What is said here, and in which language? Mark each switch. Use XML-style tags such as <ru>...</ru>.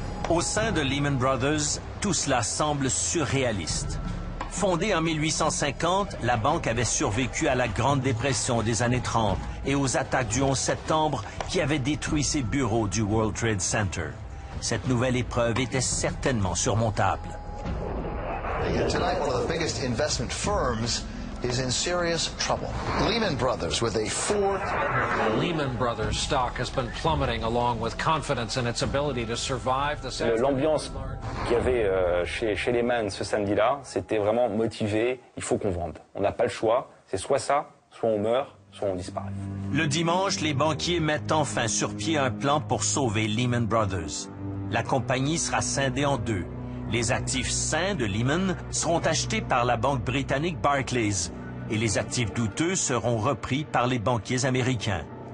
<fr>Au sein de Lehman Brothers, tout cela semble surréaliste. Fondée en 1850, la banque avait survécu à la Grande Dépression des années 30 et aux attaques du 11 septembre qui avaient détruit ses bureaux du World Trade Center. Cette nouvelle épreuve était certainement surmontable.</fr> <en>Tonight, one of the biggest investment firms is in serious trouble. Lehman Brothers with a Lehman Brothers stock has been plummeting along with confidence in its ability to survive the</en> <fr>L'ambiance qu'il y avait chez Lehman ce samedi-là, c'était vraiment motivé, il faut qu'on vende. On n'a pas le choix, c'est soit ça, soit on meurt, soit on disparaît. Le dimanche, les banquiers mettent enfin sur pied un plan pour sauver Lehman Brothers. La compagnie sera scindée en deux. Les actifs sains de Lehman seront achetés par la banque britannique Barclays et les actifs douteux seront repris par les banquiers américains.</fr>